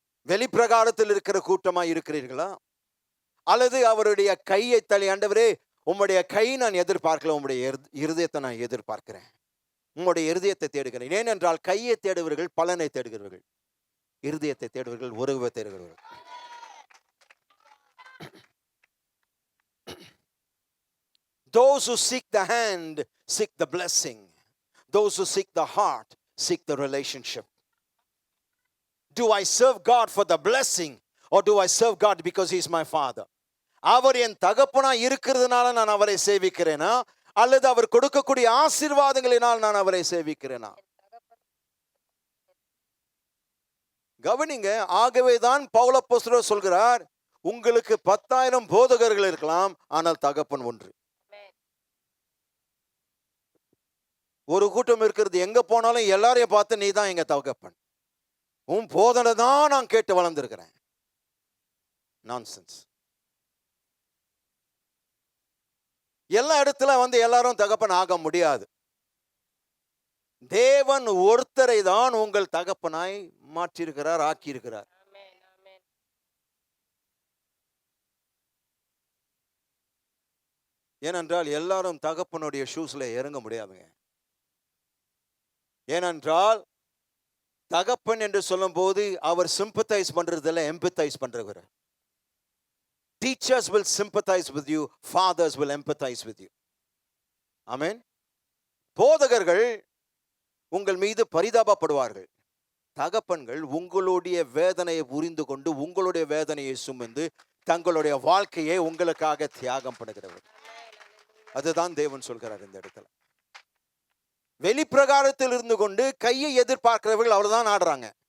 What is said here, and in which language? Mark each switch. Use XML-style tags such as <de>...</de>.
<ta>வெளிப்பிரகாரத்தில் இருக்கிற கூட்டமாய் இருக்கிறீர்களா? அல்லது அவருடைய கையை தள்ளி, ஆண்டவரே உம்முடைய கை நான் எதிர்பார்க்கல, உம்முடைய இருதயத்தை நான் எதிர்பார்க்கிறேன், உம்முடைய இருதயத்தை தேடுகிறேன். ஏனென்றால் கையை தேடுவர்கள் பலனை தேடுகிறவர்கள், இருதயத்தை தேடுவர்கள் உறவை தேடுகிறவர்கள்.</ta> <en>Those who seek the hand seek the blessing. Those who seek the heart seek the relationship. Do I serve God for the blessing or do I serve God because he is my father?</en> <ta>அவர் என் தகப்பனா இருக்கிறதுனால நான் அவரை சேவிக்கிறேனா, அல்லது அவர் கொடுக்கக்கூடிய ஆசீர்வாதங்களினால் நான் அவரை சேவிக்கிறேனா? கவனிங்க. ஆகவேதான் பவுல் அப்போஸ்தலர் சொல்கிறார், உங்களுக்கு 10,000 போதகர்கள் இருக்கலாம், ஆனால் தகப்பன் ஒன்று. ஒரு கூட்டம் இருக்கிறது, எங்க போனாலும் எல்லாரையும் பார்த்து நீ தான் எங்க தகப்பன், உன் போதனை தான் நான் கேட்டு வளர்ந்திருக்கிறேன். நான்சென்ஸ். எல்லா இடத்துல எல்லாரும் தகப்பன் ஆக முடியாது. தேவன் ஒருத்தரை தான் உங்கள் தகப்பனாய் மாற்றியிருக்கிறார், ஆக்கியிருக்கிறார். ஏனென்றால் எல்லாரும் தகப்பனுடைய ஷூஸ்ல இறங்க முடியாதுங்க. ஏனென்றால் தகப்பன் என்று சொல்லும் போது அவர் சிம்பத்தைஸ் பண்றதில்ல, எம்பத்தைஸ் பண்றவர்.</ta> <en>Teachers will sympathize with you, fathers will empathize with you.</en> <ta>ஆமென். போதகர்கள் உங்கள் மீது பரிதாபப்படுவார்கள், தகப்பன்கள் உங்களுடைய வேதனையை புரிந்து கொண்டு உங்களுடைய வேதனையை சுமந்து தங்களுடைய வாழ்க்கையை உங்களுக்காக தியாகம் பண்ணுகிறவர். அதுதான் தேவன் சொல்கிறார் இந்த இடத்துல. வெளிப்பிரகாரத்தில் இருந்து கொண்டு கையை எதிர்பார்க்கிறவர்கள் அவ்வளவுதான் ஆடுறாங்க.</ta>